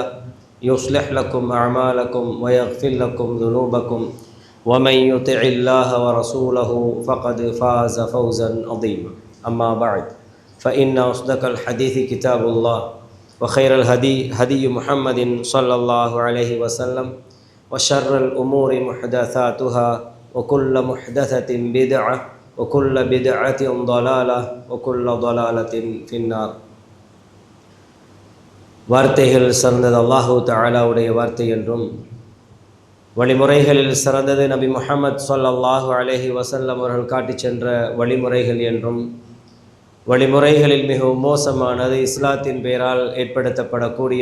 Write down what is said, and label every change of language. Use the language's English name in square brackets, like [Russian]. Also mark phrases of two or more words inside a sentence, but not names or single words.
[Arabic] يصلح لكم أعمالكم ويغفر لكم ذنوبكم ومن يطع الله ورسوله فقد فاز فوزا عظيما أما بعد فإن أصدق الحديث كتاب الله وخير الهدي هدي محمد صلى الله عليه وسلم وشر الأمور محدثاتها وكل محدثة بدعة وكل بدعة ضلالة وكل ضلالة في النار. [Tamil] வார்த்தைகள் சிறந்தது அல்லாஹு தஆலாவுடைய வார்த்தை என்றும் வழிமுறைகளில் சிறந்தது நபி முஹம்மது [Arabic] صلى الله عليه وسلم [Tamil] அவர்கள் காட்டிச் சென்ற வழிமுறைகள் என்றும் வழிமுறைகளில் மிகவும் மோசமானது இஸ்லாத்தின் பெயரால் ஏற்படுத்தப்படக்கூடிய